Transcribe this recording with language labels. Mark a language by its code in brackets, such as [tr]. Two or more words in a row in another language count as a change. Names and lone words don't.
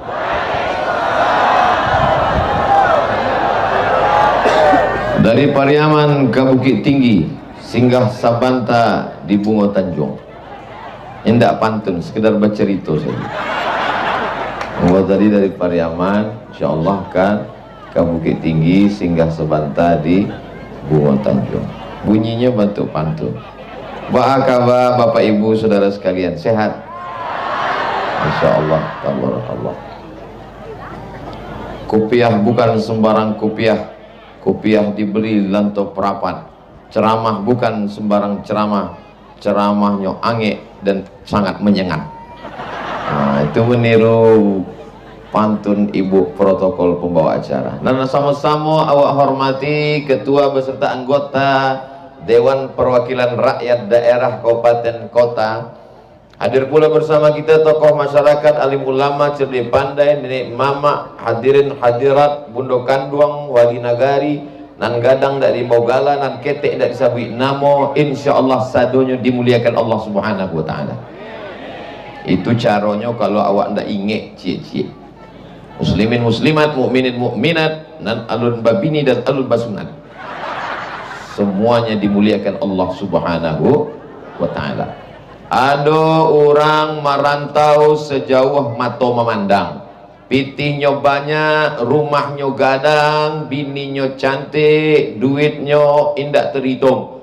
[id] Dari Pariaman ke Bukit Tinggi, singgah Sabanta di Bungo Tanjung. [min] Indak pantun, sekedar bercerita saja. [id] Bahwa tadi dari Pariaman, insyaallah kan ke Bukit Tinggi, singgah Sabanta di Bungo Tanjung. Bunyinya bentuk pantun. Apa kabar Bapak Ibu Saudara sekalian, sehat? [ar] إن شاء الله، تبارك الله. [id] Kopiah bukan sembarang kopiah. Kopiah dibeli lanto perapat. Ceramah bukan sembarang ceramah. Ceramahnya angin dan sangat menyengat. Nah, itu meniru pantun Ibu protokol pembawa acara. Dan sama-sama awak hormati ketua beserta anggota Dewan Perwakilan Rakyat Daerah Kabupaten Kota. Hadir pula bersama kita tokoh masyarakat, alim ulama, cerdik pandai, nenek mama, hadirin hadirat, [min] bundo kanduang, wali nagari, nan gadang dari Mogala, nan ketek dari Sabui Namo, insyaallah sadonya dimuliakan Allah [ar] سبحانه وتعالى. [min] Itu caranya kalau awak ndak inget cie-cie. Muslimin muslimat, mukminin mukminat, nan alun babini dan alun basunat. [id] Semuanya dimuliakan Allah [ar] سبحانه وتعالى. [id] Ada orang merantau sejauh mata memandang. [min] Pitihnya banyak, rumahnya gadang, bininya cantik, duitnya indak terhitung.